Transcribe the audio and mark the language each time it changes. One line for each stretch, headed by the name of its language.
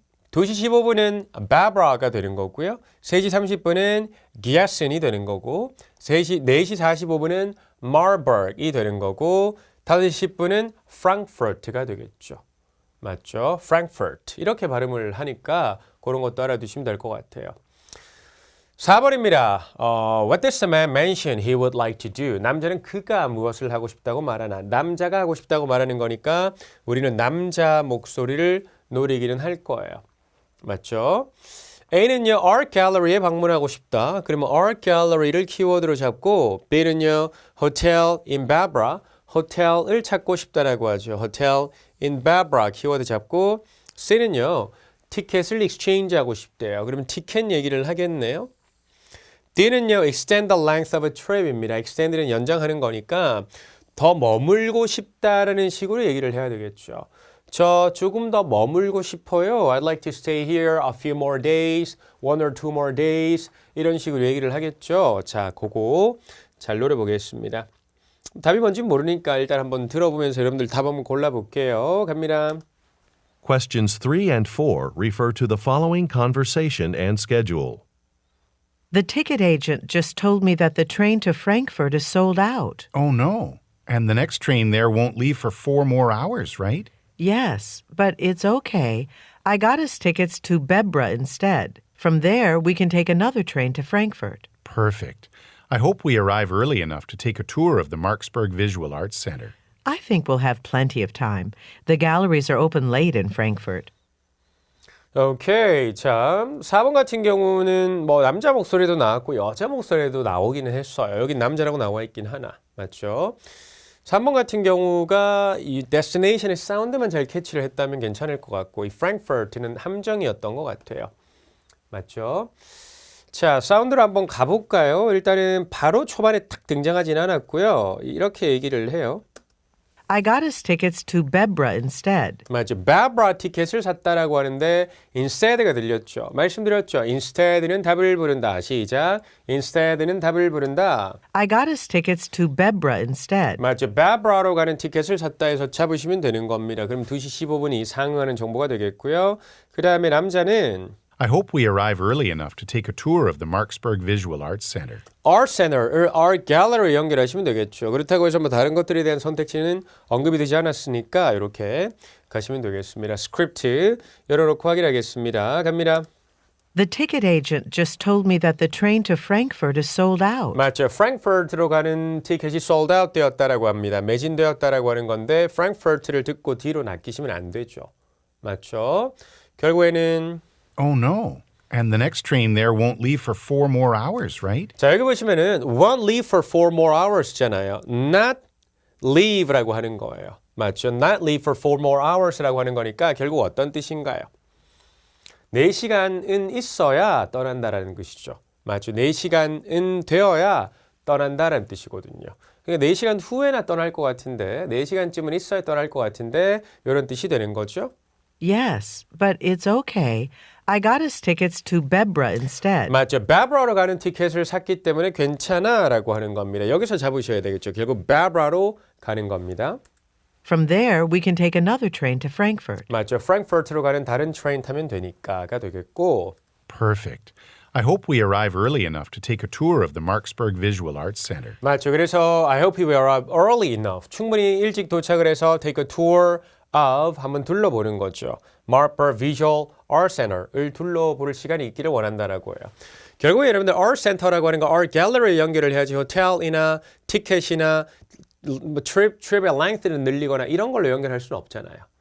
Korean: 2시 15분은 Barbara가 되는 거고요. 3시 30분은 Giesen이 되는 거고 4시 45분은 Marburg이 되는 거고 5시 10분은 Frankfurt가 되겠죠. 맞죠? Frankfurt 이렇게 발음을 하니까 그런 것도 알아두시면 될 것 같아요. 4번입니다.
English: What does the man mention he would like to do?
Korean: 남자는 그가 무엇을 하고 싶다고 말하나 남자가 하고 싶다고 말하는 거니까 우리는 남자 목소리를 노리기는 할 거예요. 맞죠? A는요, Art Gallery에 방문하고 싶다. 그러면 Art Gallery를 키워드로 잡고 B는요, Hotel in Barbara, 호텔을 찾고 싶다라고 하죠. Hotel in Barbara 키워드 잡고 C는요, 티켓을 exchange하고 싶대요. 그러면 티켓 얘기를 하겠네요. D는요, extend the length of a trip입니다. extend는 연장하는 거니까 더 머물고 싶다라는 식으로 얘기를 해야 되겠죠. 저 조금 더 머물고 싶어요.
English: I'd like to stay here a few more days, one or two more days
Korean: 이런 식으로 얘기를 하겠죠. 자, 그거 잘 노려보겠습니다. 답이 뭔지 모르니까 일단 한번 들어보면서 여러분들 답 한번 골라볼게요. 갑니다.
English: Questions 3 and 4 refer to the following conversation and schedule. The ticket agent just told me that the train to Frankfurt is sold out. Oh, no. And the next train there won't leave for 4 more hours, right? Yes, but it's okay. I got us tickets to Bebra instead. From there, we can take another train to Frankfurt. Perfect. I hope we arrive early enough to take a tour of the Marksburg Visual Arts Center. I think we'll have plenty of time. The galleries are open late in Frankfurt.
Korean: 오케이. 자, 4번 같은 경우는 뭐 남자 목소리도 나왔고 여자 목소리도 나오기는 했어요. 여긴 남자라고 나와 있긴 하나. 맞죠? 3번 같은 경우가 이 destination의 사운드만 잘 캐치를 했다면 괜찮을 것 같고 이 Frankfurt는 함정이었던 것 같아요. 맞죠? 자, 사운드로 한번 가볼까요? 일단은 바로 초반에 탁 등장하진 않았고요. 이렇게 얘기를 해요.
English: I got us tickets to Bebra instead.
Korean: 맞죠. Barbara 티켓을 샀다라고 하는데 instead가 들렸죠. 말씀드렸죠. instead는 답을 부른다. 시작. instead는 답을 부른다.
English: I got us tickets to Bebra instead.
Korean: 맞죠. Barbara로 가는 티켓을 샀다 해서 잡으시면 되는 겁니다. 그럼 2시 15분이 상응하는 정보가 되겠고요. 그 다음에 남자는
English: I hope we arrive early enough to take a tour of the Marksburg Visual Arts Center.
Korean: Art Center을 Art Gallery 연결하시면 되겠죠. 그렇다고 해서 뭐 다른 것들에 대한 선택지는 언급이 되지 않았으니까 이렇게 가시면 되겠습니다. 스크립트 열어놓고 확인하겠습니다. 갑니다.
English: The ticket agent just told me that the train to Frankfurt is sold out.
Korean: 맞죠. Frankfurt로 가는 티켓이 sold out 되었다라고 합니다. 매진되었다라고 하는 건데 Frankfurt를 듣고 뒤로 낚이시면 안 되죠. 맞죠. 결국에는
English: Oh, no. And the next train there won't leave for 4 more hours, right?
Korean: 자, 여기 보시면은
English: won't leave for 4 more hours
Korean: 잖아요. not leave라고 하는 거예요. 맞죠?
English: not leave for 4 more hours
Korean: 라고 하는 거니까 결국 어떤 뜻인가요? 4시간은 있어야 떠난다라는 것이죠. 맞죠? 4시간은 되어야 떠난다라는 뜻이거든요. 그러니까 4시간 후에나 떠날 것 같은데 4시간쯤은 있어야 떠날 것 같은데 이런 뜻이 되는 거죠.
English: Yes, but it's okay. I got us tickets to Bebra instead.
Korean: 맞죠. 베브라로 가는 티켓을 샀기 때문에 괜찮아 라고 하는 겁니다. 여기서 잡으셔야 되겠죠. 결국 베브라로 가는 겁니다.
English: From there, we can take another train to Frankfurt.
Korean: 맞죠. 프랭크푸르트로 가는 다른 트레인 타면 되니까가 되겠고
English: Perfect. I hope we arrive early enough to take a tour of the Marksburg Visual Arts Center.
Korean: 맞죠. 그래서
English: I hope we arrive early enough.
Korean: 충분히 일찍 도착을 해서 take a tour of 한번 둘러보는 거죠. Marksburg Visual Art Center을 둘러볼 시간이 있기를 원한다라고 해요. 결국에 여러분들 Art Center라고 하는 거 Art Gallery에 연결을 해야지 호텔이나 티켓이나 뭐 트립의 length를 늘리거나 이런 걸로 연결할 수는 없잖아요.